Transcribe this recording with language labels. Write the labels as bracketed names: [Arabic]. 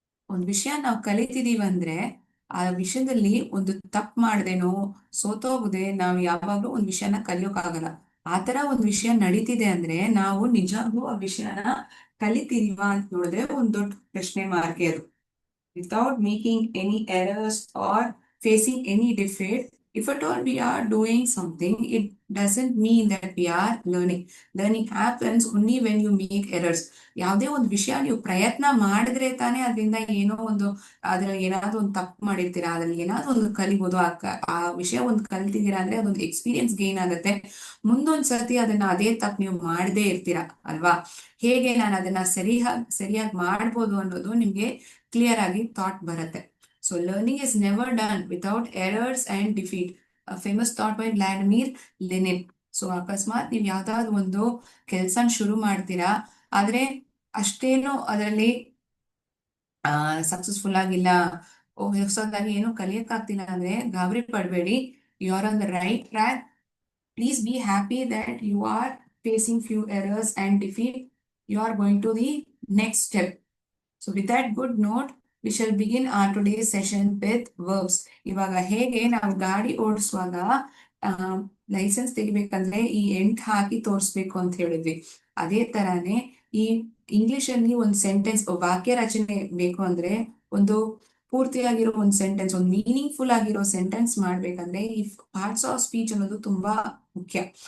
[Kannada] ಒಂದು ವಿಷಯ ನಾವು ಕಲಿತಿದೀವಿ ಅಂದ್ರೆ ಆ ವಿಷಯದಲ್ಲಿ ಒಂದು ತಪ್ಪು ಮಾಡ್ದೇನೋ ಸೋತೋಗದೆ ನಾವು ಯಾವಾಗ್ಲೂ ಒಂದು ವಿಷಯನ ಕಲಿಯೋಕ್ಕಾಗಲ್ಲ. ಆ ತರ ಒಂದು ವಿಷಯ ನಡೀತಿದೆ ಅಂದ್ರೆ ನಾವು ನಿಜವಾಗ್ಲೂ ಆ ವಿಷಯನ ಕಲಿತಿದೀವಾ ಅಂತ ನೋಡಿದ್ರೆ ಒಂದು ದೊಡ್ಡ ಪ್ರಶ್ನೆ ಮಾರ್ಕೆ ಅದು. [English] Without making any errors or facing any defeat. If at all we are doing something, it doesn't mean that we are learning. Learning happens only when you make errors. [Kannada] ಯಾವುದೇ ಒಂದು ವಿಷಯ ನೀವು ಪ್ರಯತ್ನ ಮಾಡಿದ್ರೆ ತಾನೇ ಅದರಿಂದ ಏನೋ ಒಂದು ಅದ್ರಲ್ಲಿ ಏನಾದ್ರು ಒಂದು ತಪ್ಪು ಮಾಡಿರ್ತೀರಾ, ಅದ್ರಲ್ಲಿ ಏನಾದ್ರು ಒಂದು ಕಲಿಬೋದು. ಆ ವಿಷಯ ಒಂದು ಕಲ್ತಿದ್ದೀರಾ ಅಂದ್ರೆ ಅದೊಂದು ಎಕ್ಸ್ಪೀರಿಯನ್ಸ್ ಗೇನ್ ಆಗುತ್ತೆ. ಮುಂದೊಂದ್ ಸರ್ತಿ ಅದನ್ನ ಅದೇ ತಪ್ಪು ನೀವು ಮಾಡದೇ ಇರ್ತೀರಾ ಅಲ್ವಾ? ಹೇಗೆ ನಾನು ಅದನ್ನ ಸರಿಯಾಗಿ ಮಾಡ್ಬೋದು ಅನ್ನೋದು ನಿಮ್ಗೆ ಕ್ಲಿಯರ್ ಆಗಿ ಥಾಟ್ ಬರುತ್ತೆ. [English] So learning is never done without errors and defeat, famous thought by Vladimir Lenin. [Kannada] So ಅಕಸ್ಮಾತ್ ನೀವು ಯಾವ್ದಾದ್ರು ಒಂದು ಕೆಲ್ಸ ಶುರು ಮಾಡ್ತೀರಾ, ಆದ್ರೆ ಅಷ್ಟೇನು ಅದರಲ್ಲಿ ಸಕ್ಸಸ್ಫುಲ್ ಆಗಿಲ್ಲ, ಹೊಸದಾಗಿ ಏನು ಕಲಿಯಕ್ಕಾಗ್ತಿಲ್ಲ ಅಂದ್ರೆ ಗಾಬರಿ ಪಡಬೇಡಿ. [English] You are on the right track. Please be happy that you are facing few errors and defeat. You are going to the next step. So with that good note, we shall begin our today's session with verbs. [Kannada] ಇವಾಗ ಹೇಗೆ ನಾವು ಗಾಡಿ ಓಡಿಸುವಾಗ licence ತೆಗಿಬೇಕಂದ್ರೆ ಈ ಎಂಟ್ ಹಾಕಿ ತೋರಿಸ್ಬೇಕು ಅಂತ ಹೇಳಿದ್ವಿ, ಅದೇ ತರಾನೇ ಈ ಇಂಗ್ಲಿಷ್ ಅಲ್ಲಿ ಒಂದು ಸೆಂಟೆನ್ಸ್ ವಾಕ್ಯ ರಚನೆ ಬೇಕು ಅಂದ್ರೆ ಒಂದು ಪೂರ್ತಿಯಾಗಿರೋ ಒಂದು ಸೆಂಟೆನ್ಸ್, ಒಂದು ಮೀನಿಂಗ್ಫುಲ್ ಆಗಿರೋ ಸೆಂಟೆನ್ಸ್ ಮಾಡ್ಬೇಕಂದ್ರೆ ಈ ಪಾರ್ಟ್ಸ್ ಆಫ್ ಸ್ಪೀಚ್ ಅನ್ನೋದು ತುಂಬಾ ಮುಖ್ಯ.